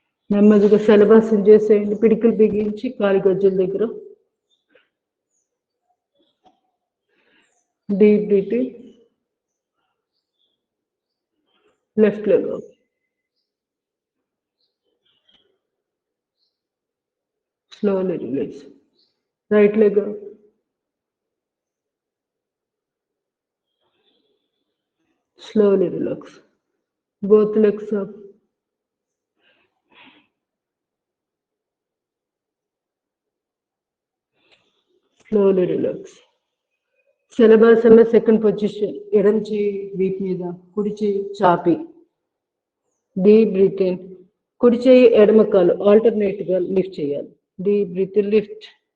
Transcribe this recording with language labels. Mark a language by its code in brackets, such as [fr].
[te] నెమ్మదిగా శలభాసనం చేసేయండి. పిడికిలు బిగించి కాలి గజ్జల దగ్గర deep breathing. [en] Left leg up, slowly release. Right leg up, slowly relax. Both legs up, slowly relax. [te] Shalabhasana second position. ఎడమ చేయి వీపు మీద, కుడి చేయి చాపి డీప్ బ్రీత్ ఇన్. కుడి చేయి ఎడమ కాలు ఆల్టర్నేట్ గా లిఫ్ట్ చేయాలి. [en] Deep breath lift.